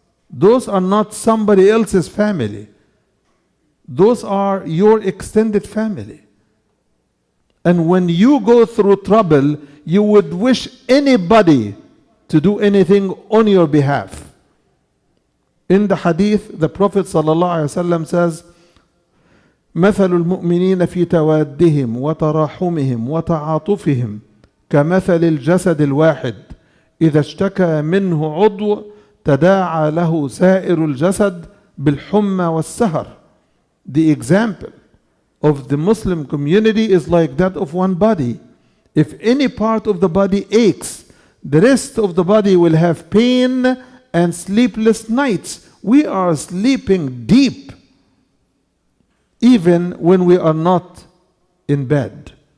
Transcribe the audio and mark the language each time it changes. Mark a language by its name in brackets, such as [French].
[English] Those are not somebody else's family. Those are your extended family. And when you go through trouble, you would wish anybody to do anything on your behalf. In the hadith, the Prophet ﷺ says, [Arabic] مثل المؤمنين في توادهم وتراحمهم وتعاطفهم كمثل الجسد الواحد إذا اشتكى منه عضو تداعى له سائر الجسد بالحمى والسهر. [English] The example of the Muslim community is like that of one body. If any part of the body aches, the rest of the body will have pain and sleepless nights. We are sleeping deep, even when we are not in bed.